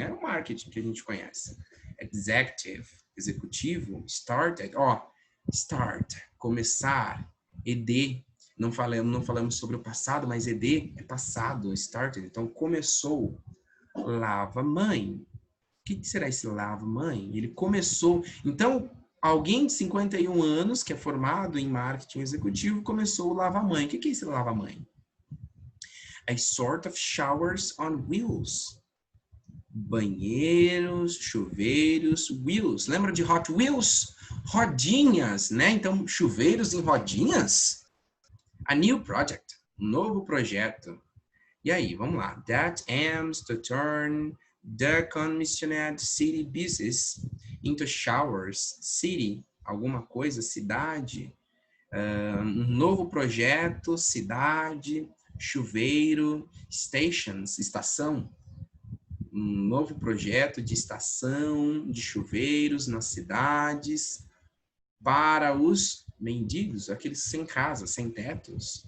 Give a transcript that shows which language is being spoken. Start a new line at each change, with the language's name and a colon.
Portuguese: É o marketing que a gente conhece. Executive, executivo, started, start, começar, ED, não falamos sobre o passado, mas ED é passado, started, então começou, lava-mãe. O que será esse lava-mãe? Ele começou, então alguém de 51 anos, que é formado em marketing executivo, começou o lava-mãe. O que é esse lava-mãe?
English: A sort of showers on wheels.
Portuguese: Banheiros, chuveiros, wheels. Lembra de Hot Wheels? Rodinhas, né? Então, chuveiros em rodinhas?
English: A new project.
Portuguese: Um novo projeto. E aí, vamos lá.
English: That aims to turn the commissioned city business into showers.
Portuguese: City, alguma coisa, cidade. Um novo projeto, cidade, chuveiro, stations, estação. Um novo projeto de estação de chuveiros nas cidades para os mendigos, aqueles sem casa, sem tetos.